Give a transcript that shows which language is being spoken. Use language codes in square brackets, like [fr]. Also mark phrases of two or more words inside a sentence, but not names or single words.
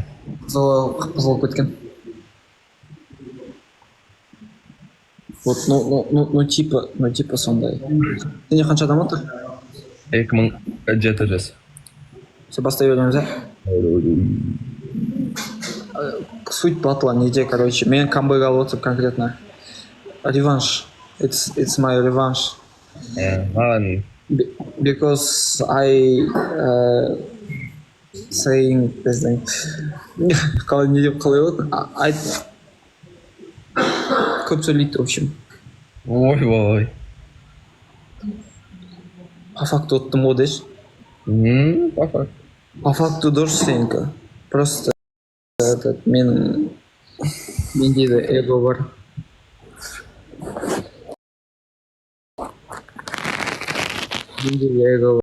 [kk] Қып-қызыл болып кеткен. [ru] Вот, ну типа [kk] сондай. Сенде қанша адам отыр? 2007 жас. Все, бастай береміз, ә? [ru] Суть батла [kk] неде, короче. Мен камбэк алып отырып конкретно. Реванш. [en] It's my revenge. [kk] Маған... [en] Because I saying [kk] біздің қалай не деп қалай болады? Көп сөйлейді, [ru] в общем. [kk] Ой. [ru] По факту [kk] оттым ғой деші. [ru] По факту. По факту [kk] дұрыс сенікі. Просто менде де эго бар. Менде де эго бар.